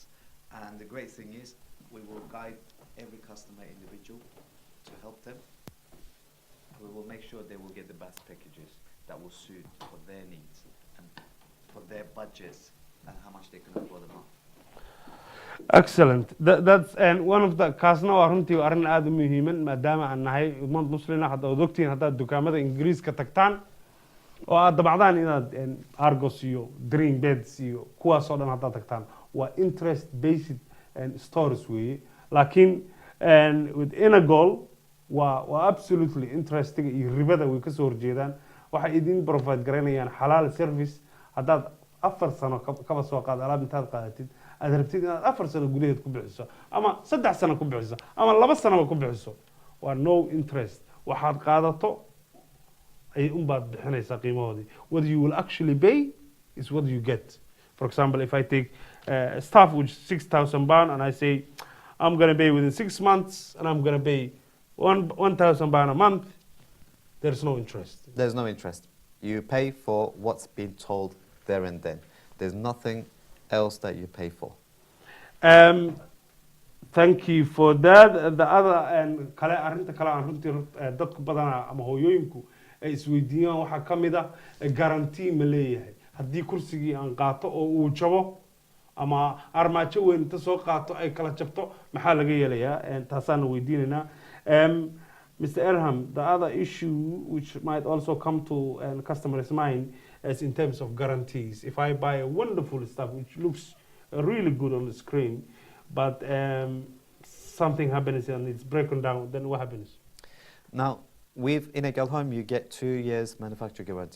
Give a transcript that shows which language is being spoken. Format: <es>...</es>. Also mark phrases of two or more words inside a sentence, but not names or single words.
<en>And the great thing is we will guide every customer individual to help them. We will make sure they will get the best packages that will suit for their needs and for their budgets and how much they can afford a month. Excellent. That's and one of the</en> <so>kaasna waa runtii arrin aad u muhiiman maadaama aan nahay ummad muslina hadda ad ogtihiin haddaad dukaamada ingiriiska tagtaan oo aad dabacdaan inaad Argos iyo Dream Beds iyo kuwaas oo dhan haddaad tagtaan waa</so> <en>interest based stores</en> <so>weeye laakiin with Inegol waa</so> <en>absolutely interesting</en> <so>iyo ribada way ka soo horjeedaan waxay idin provide garanayaan xalaal service haddaad 4 sano kaba soo qaad alaab intaad qaadatid aad rabtid inaad 4 sano gudaheed ku bixiso ama 3 sano ku bixiso ama 2 sano ku bixiso waa</so> <en>no interest</en> <so>waxaad qaadato ay baad bixinaysaa qiimahoodii</so> <en>what you will actually pay is what you get. For example, if I take staff which 6,000 pound and I say I'm going to pay within 6 months and I'm going to pay 1,000 pound a month, there's no interest. There's no interest. You pay for what's been told there and then. There's nothing else that you pay for. Thank you for that. The other</en> <so>kale arinta kale aan runtii dadku badana ama hooyooyinku ay isweydiiyaan waxa kamid ah guarantee ma leeyahay haddii kursigii aan qaato oo uu jabo ama armaajo weyn inta soo qaato ay kala jabto maxaa laga yeelayaa taasaan weydiinaynaa Mr. Erham,</so> <en>the other issue which might also come to customers' mind is in terms of guarantees. If I buy a wonderful stuff which looks really good on the screen, but something happens and it's broken down, then what happens? Now, with Inegol Home, you get 2 years manufacturer guarantee.</en>